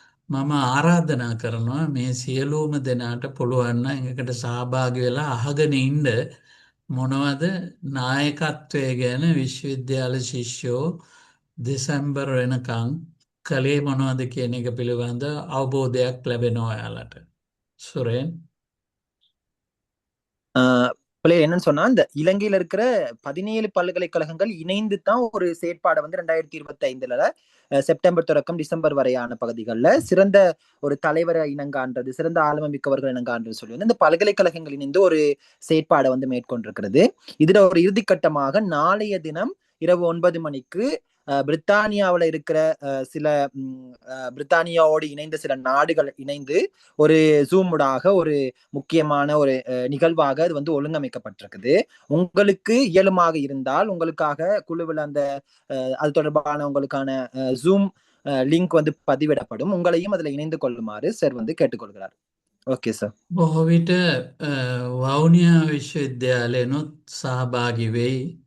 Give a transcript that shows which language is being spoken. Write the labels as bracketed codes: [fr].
[si] මම ආරාධනා කරනවා මේ සියලුම දෙනාට පුළුවන් නම් එකට සහභාගී වෙලා අහගෙන ඉන්න මොනවද නායකත්වය ගැන විශ්වවිද්‍යාල ශිෂ්‍යෝ දෙසැම්බර් වෙනකන් කළේ මොනවද කියන එක පිළිබඳ අවබෝධයක් ලැබෙනවා ඔයාලට. සුරේන්. [ta] பிள்ளைகள் என்னன்னு சொன்னா இந்த இலங்கையில இருக்கிற 17 பல்கலைக்கழகங்கள் இணைந்து தான் ஒரு செயற்பாடை வந்து 2025 செப்டம்பர் தொடக்கம் டிசம்பர் வரையான பகுதிகளில் சிறந்த ஒரு தலைவரை இனங்காண்றது, சிறந்த ஆளுமை மிக்கவர்கள் இனங்காண்றது சொல்லி வந்து இந்த பல்கலைக்கழகங்கள் இணைந்து ஒரு செயற்பாடை வந்து மேற்கொண்டிருக்கிறது. இதுல ஒரு இறுதிக்கட்டமாக நாளைய தினம் இரவு 9 மணிக்கு பிரித்தானியாவில் இருக்கிற சில பிரித்தானியாவோடு இணைந்த சில நாடுகள் இணைந்து ஒரு ஜூமுடாக ஒரு முக்கியமான ஒரு நிகழ்வாக அது வந்து ஒழுங்கமைக்கப்பட்டிருக்குது. உங்களுக்கு இயலுமாக இருந்தால் உங்களுக்காக குழுவில் அந்த அது தொடர்பான உங்களுக்கான ஜூம் லிங்க் வந்து பதிவிடப்படும். உங்களையும் அதுல இணைந்து கொள்ளுமாறு சார் வந்து கேட்டுக்கொள்கிறார். [en] Okay sir. [si] බොහෝ විට වවුනියා විශ්වවිද්‍යාලයනොත් සහභාගි වෙයි.